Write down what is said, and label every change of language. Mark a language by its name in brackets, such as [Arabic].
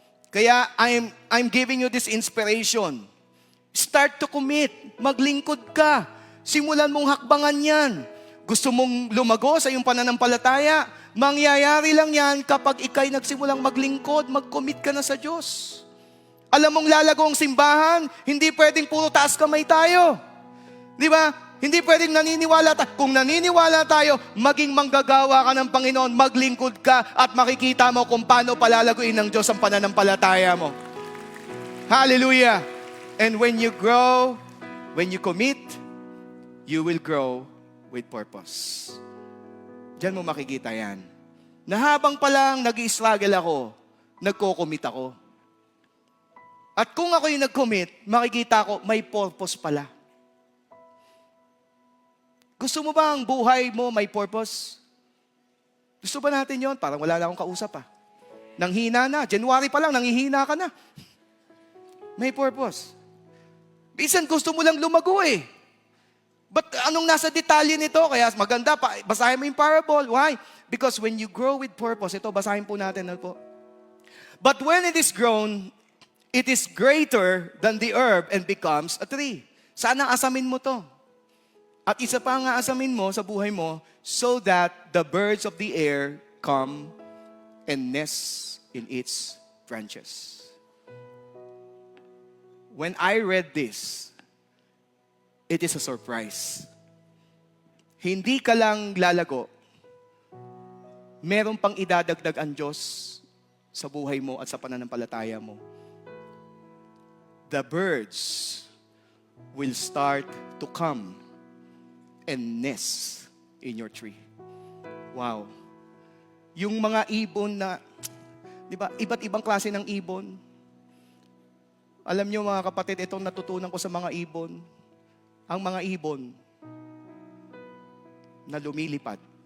[English] Kaya I'm giving you this inspiration. Start to commit. [Filipino] Maglingkod ka. Simulan mong hakbangan yan. Gusto mong lumago sa iyong pananampalataya? Mangyayari lang yan kapag ikay nagsimulang maglingkod, mag-commit ka na sa Diyos. Alam mong lalago ang simbahan, hindi pwedeng puro taas kamay tayo. Di ba? Hindi pwedeng naniniwala tayo. Kung naniniwala tayo, maging manggagawa ka ng Panginoon, maglingkod ka at makikita mo kung paano palalaguin ng Diyos ang pananampalataya mo. Hallelujah! [English] And when you grow, when you commit, you will grow with purpose. [Filipino] Diyan mo makikita yan. Na habang palang nag-i-struggle ako, nagko-commit ako. At kung ako yung nag-commit, makikita ko, may purpose pala. Gusto mo ba ang buhay mo may purpose? Gusto ba natin yon? Parang wala na akong kausap Nanghina na. January pa lang, nanghihina ka na. May purpose. Minsan gusto mo lang lumago But anong nasa detalye nito? Kaya maganda pa, basahin mo yung parable. Why? [English] Because when you grow with purpose, [Filipino] ito, basahin po natin po. [English] But when it is grown, it is greater than the herb and becomes a tree. [Filipino] Saan ang asamin mo to? At isa pa ang aasamin mo sa buhay mo, [English] so that the birds of the air come and nest in its branches. When I read this, it is a surprise. [Filipino] Hindi ka lang lalago. Meron pang idadagdag ang Diyos sa buhay mo at sa pananampalataya mo. [English] The birds will start to come and nest in your tree. Wow. [Filipino] Yung mga ibon na, di ba, iba't ibang klase ng ibon. Alam niyo mga kapatid, itong natutunan ko sa mga ibon. Ang mga ibon na lumilipad.